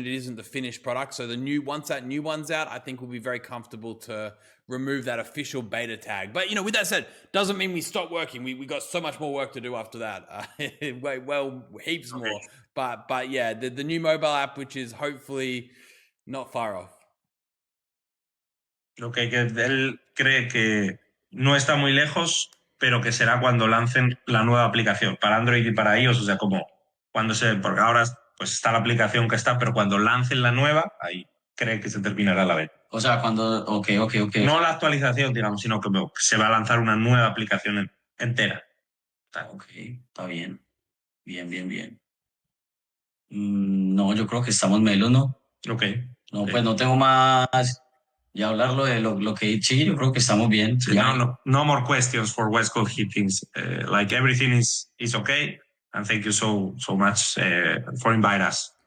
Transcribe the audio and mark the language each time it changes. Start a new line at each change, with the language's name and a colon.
English: It isn't the finished product. So once that new one's out, I think we'll be very comfortable to remove that official beta tag. But with that said, doesn't mean we stop working. We got so much more work to do after that. Heaps more. But yeah, the new mobile app, which is hopefully not far off.
Spanish: Okay, que él cree que no está muy lejos, pero que será cuando lancen la nueva aplicación para Android y para iOS, o sea, como porque ahora pues está la aplicación que está, pero cuando lancen la nueva, ahí cree que se terminará la beta. O sea, cuando, ok. No la actualización, digamos, sino que se va a lanzar una nueva aplicación entera. Ok, está bien. Bien. No, yo creo que estamos melos, ¿no? Ok. No, Okay. pues no tengo más. Ya hablarlo de lo que sí, yo creo que estamos bien.
English: So no more questions for Westcol Hittings. Like everything is okay. And thank you so much for inviting us.